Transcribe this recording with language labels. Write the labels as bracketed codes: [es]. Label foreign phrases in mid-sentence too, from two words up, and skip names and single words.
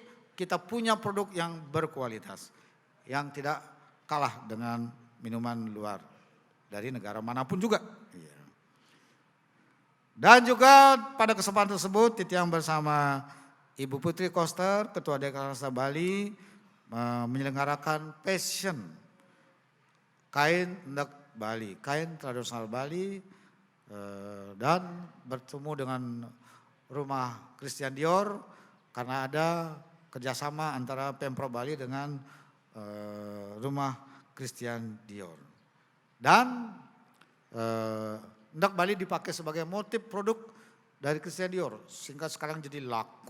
[id] Kita punya produk yang berkualitas, yang tidak kalah dengan minuman luar dari negara manapun juga. Dan juga pada kesempatan tersebut Titiang bersama Ibu Putri Koster, Ketua Deklarasi Bali, menyelenggarakan passion kain endek Bali, kain tradisional Bali, dan bertemu dengan rumah Christian Dior karena ada kerjasama antara Pemprov Bali dengan rumah Christian Dior. Dan endek Bali dipakai sebagai motif produk dari Christian Dior sehingga sekarang jadi laku.